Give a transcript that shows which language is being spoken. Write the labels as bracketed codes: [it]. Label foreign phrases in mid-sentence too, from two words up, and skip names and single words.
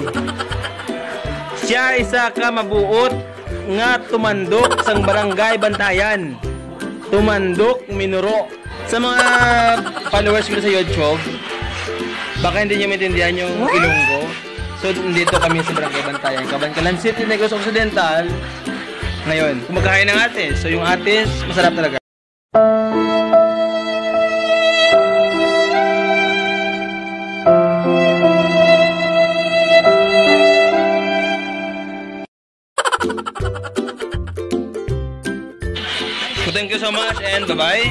[hil] Siya isa ka mabuot nga tumandok sang Barangay Bantayan. Tumandok minuro. [tl] Sa mga followers ko sa YouTube, baka hindi nyo maintindihan yung Ilonggo. So, dito kami sa Barangay Bantayan. Cabancalan City, Negros Occidental. Ngayon, kumakain ng atis. So, yung atis, masarap talaga. [en] So, thank you so much and bye-bye.